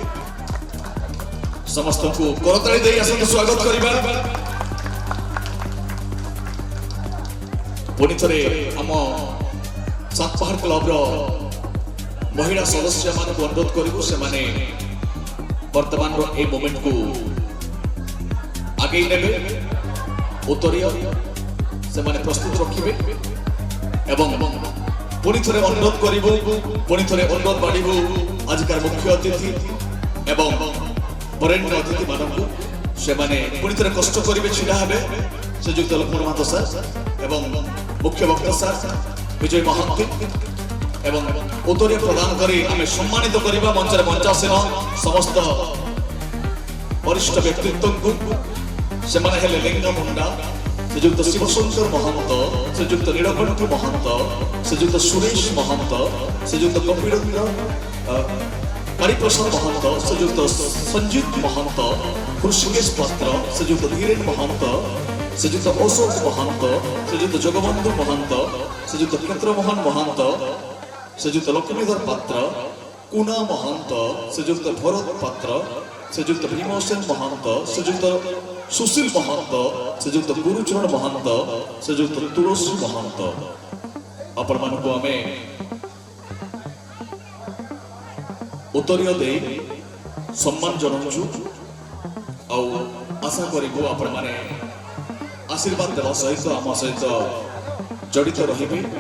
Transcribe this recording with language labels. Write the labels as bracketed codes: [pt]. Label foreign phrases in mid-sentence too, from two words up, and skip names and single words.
[or] ସମସ୍ତ କୁ କରତାଳି ଦେ ଆସନ ସ୍ୱାଗତ କରିବା ପୁଣି ଥରେ ଆମ ସାତ ପାହାଡ଼ କ୍ଲବ ର ମହିଳା ସଦସ୍ୟ ମାନ କୁ ଅନୁରୋଧ କରିବୁ ସେ ମାନେ ବର୍ତ୍ତମାନ ର ଏ ମୋମେଣ୍ଟ କୁ ଆଗେଇ ନେବେ ଉତ୍ତରୀୟ ସେ ମାନେ ପ୍ରସ୍ତୁତ ରଖିବେ ଏବଂ ପୁଣି ଥରେ ଅନୁରୋଧ କରିବୁ ପୁଣି ଥରେ ଅନୁରୋଧ ବାଢ଼ିବୁ ଆଜିକାର ମୁଖ୍ୟ ଅତିଥି ଏବଂ ବରେଣ୍ୟ ଅତିଥି ମାନଙ୍କୁ ସେ ମାନେ ପୁଣି ଥରେ କଷ୍ଟ କରିବେ ଛିଡ଼ା ହେବେ ଶ୍ରୀଯୁକ୍ତ ଲକ୍ଷ୍ମଣ ମହତୋ ସର ଏବଂ ମୁଖ୍ୟ ବକ୍ତା ସର ବିଜୟ ମହାନ୍ତି ଏବଂ ଉତ୍ତରୀୟ ପ୍ରଦାନ କରି ଆମେ ସମ୍ମାନିତ କରିବା ମଞ୍ଚରେ ମଞ୍ଚାସୀନ ସମସ୍ତ ବରିଷ୍ଠ ବ୍ୟକ୍ତିତ୍ୱ କୁ ସେ ମାନେ ହେଲେ ଲିଙ୍ଗା ମୁଣ୍ଡା ଶ୍ରୀଯୁକ୍ତ ଶିବଶଙ୍କର ମହନ୍ତ ଶ୍ରୀଯୁକ୍ତ ନୀଳକଣ୍ଠ ମହନ୍ତ ଶ୍ରୀଯୁକ୍ତ ସୁରେଶ ମହନ୍ତ ଶ୍ରୀଯୁକ୍ତ କପିଳେନ୍ଦ୍ର କାଳୀପ୍ରସାଦ ମହନ୍ତ ଶ୍ରୀଯୁକ୍ତ ସଞ୍ଜିତ ମହନ୍ତ ଋଷିକେଶ ପାତ୍ର ଶ୍ରୀଯୁକ୍ତ ଧୀରେନ ମହନ୍ତ ଶ୍ରୀଯୁକ୍ତ ଅଶୋକ ମହନ୍ତ ଶ୍ରୀଯୁକ୍ତ ଜଗବନ୍ଧୁ ମହନ୍ତ ଶ୍ରୀଯୁକ୍ତ କ୍ଷେତ୍ରମୋହନ ମହନ୍ତ ଶ୍ରୀଯୁକ୍ତ ଲକ୍ଷ୍ମୀଧର ପାତ୍ର କୁନା ମହନ୍ତ ଶ୍ରୀଯୁକ୍ତ ଭରତ ପାତ୍ର ଶ୍ରୀଯୁକ୍ତ ଭୀମସେନ ମହନ୍ତ ଶ୍ରୀଯୁକ୍ତ ସୁଶୀଳ ମହନ୍ତ ଶ୍ରୀଯୁକ୍ତ ଗୁରୁଚରଣ ମହନ୍ତ ଶ୍ରୀଯୁକ୍ତ ତୁଳସୀ ମହନ୍ତ ଆପଣ ମାନ କୁ ଆମେ ଉତ୍ତରୀୟ ଦେ ସମ୍ମାନ ଜଣାଉଛୁ ଆ ଆଶା କରିବୁ ଆପଣ ମାନେ ଆଶୀର୍ବାଦ ଦେବା ସହିତ ଆମ ସହିତ ଜଡ଼ିତ ରହିବେ